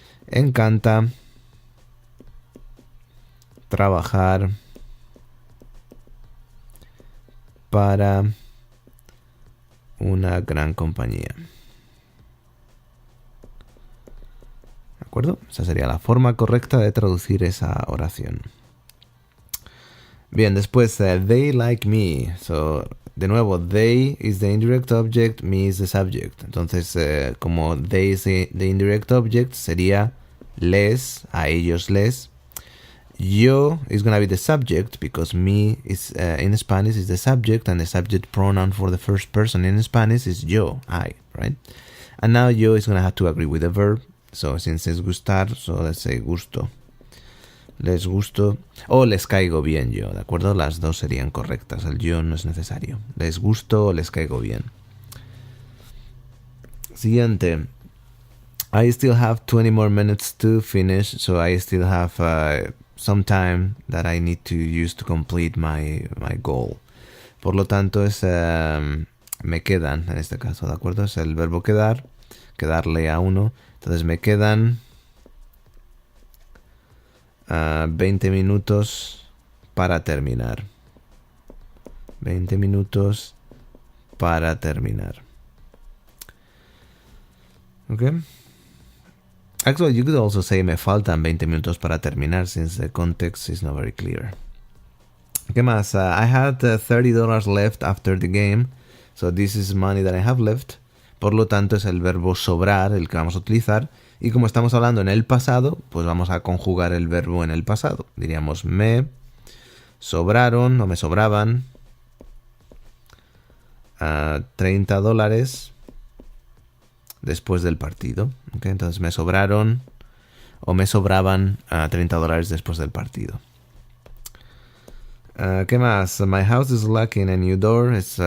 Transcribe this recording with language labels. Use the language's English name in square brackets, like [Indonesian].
[Spanish] Encanta trabajar para una gran compañía. ¿De acuerdo? Esa sería la forma correcta de traducir esa oración. Bien, después, [English] they like me. So, [Spanish] de nuevo, [English] they is the indirect object, me is the subject. [Spanish] Entonces, como [English] they is the indirect object, [Spanish] sería les, a ellos les. [English] Yo is going to be the subject because me is in Spanish is the subject and the subject pronoun for the first person in Spanish is yo, I, right? And now yo is going to have to agree with the verb. So since it's gustar, so let's say gusto. [Spanish] Les gusto o les caigo bien yo, ¿de acuerdo? Las dos serían correctas, el yo no es necesario. Les gusto o les caigo bien. Siguiente. [English] I still have 20 more minutes to finish, so I still have some time that I need to use to complete my goal. [Spanish] Por lo tanto, es me quedan, en este caso, ¿de acuerdo? Es el verbo quedar, quedarle a uno. Entonces me quedan 20 minutos para terminar. 20 minutos para terminar. Okay. [English] Actually, you could also say [Spanish] me faltan 20 minutos para terminar [English] since the context is not very clear. [Spanish] ¿Qué más? [English] I had $30 left after the game. So this is money that I have left. [Spanish] Por lo tanto, es el verbo sobrar el que vamos a utilizar. Y como estamos hablando en el pasado, pues vamos a conjugar el verbo en el pasado. Diríamos me sobraron o me sobraban $30 después del partido. ¿Okay? Entonces me sobraron o me sobraban $30 después del partido. ¿Qué más? [English] My house is lacking a new door.